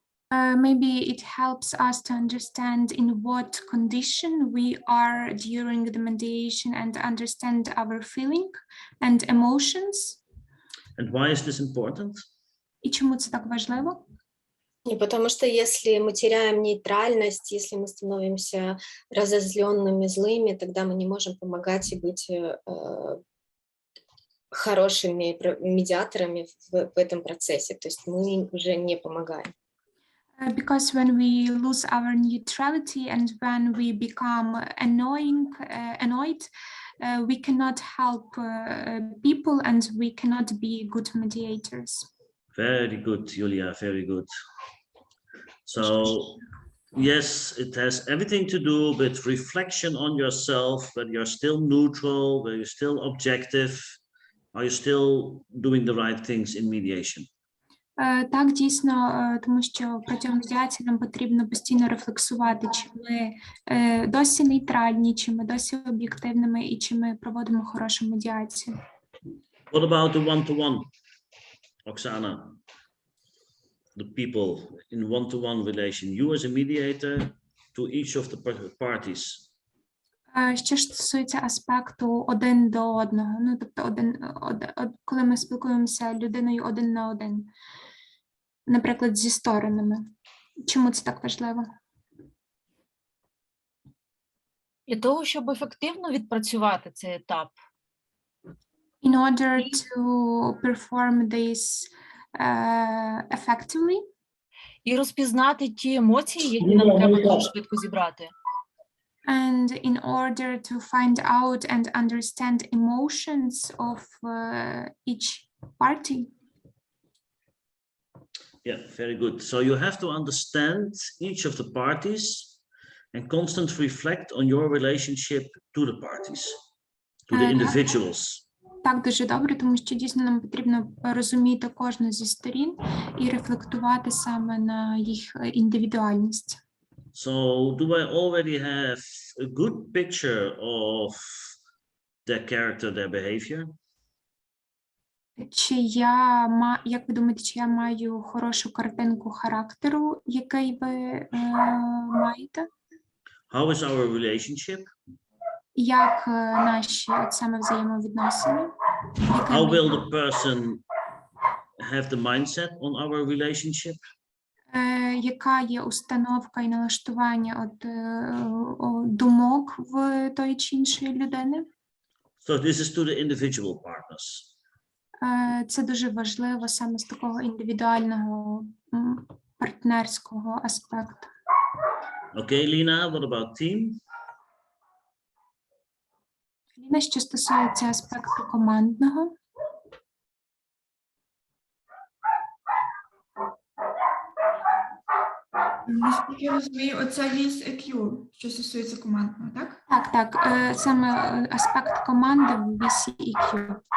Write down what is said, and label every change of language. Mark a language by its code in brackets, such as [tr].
[en] Maybe it helps us to understand in what condition we are during the mediation and understand our feeling and emotions. And why is this important? [uk] І чому це так важливо? [ru] И потому что если мы теряем нейтральность, если мы становимся разозленными, злыми, тогда мы не можем помогать и быть хорошими медиаторами в этом процессе. То есть мы уже не помогаем. [en] Because when we lose our neutrality and when we become annoyed, we cannot help people and we cannot be good mediators. Very good, Julia, very good. So, yes, it has everything to do with reflection on yourself, whether you're still neutral, whether you're still objective, are you still doing the right things in mediation? [uk] Так, дійсно, тому що протягом медіації нам потрібно постійно рефлексувати, чи ми досі нейтральні, чи ми досі об'єктивними, і чи ми проводимо хорошу медіацію. [en] What about the one-to-one, Oksana? The people in one-to-one relation, you as a mediator to each of the parties. [uk] Що ж стосується аспекту один до одного, ну, тобто коли ми спілкуємося людиною один на один, наприклад, зі сторонами. Чому це так важливо? Для того, щоб ефективно відпрацювати цей етап. [en] In order to perform this effectively. [uk] І розпізнати ті емоції, які нам треба дуже швидко зібрати. [en] And in order to find out and understand emotions of each party. Yeah, very good. So you have to understand each of the parties and constantly reflect on your relationship to the parties, to the individuals. [uk] Так, дуже добре, тому що дійсно нам потрібно розуміти кожну зі сторін і рефлектувати саме на їх індивідуальність. [en] So do I already have a good picture of their character, their behavior? [uk] Чи як ви думаєте, чи я маю хорошу картинку характеру, який ви маєте? [en] How is our relationship? [uk] Як наші саме взаємовідносини? [en] How will the person have the mindset on our relationship? [uk] Яка є установка і налаштування думок в тої чи іншої людини? [en] So this is to the individual partners. [uk] Це дуже важливо саме з такого індивідуального партнерського аспекту. [en] Okay, Lina, what about team? [uk] Ліна, що стосується аспекту командного. Наскільки я розумію, оце віз EQ, що стосується командного, так? Так, саме аспект команди в вісі EQ.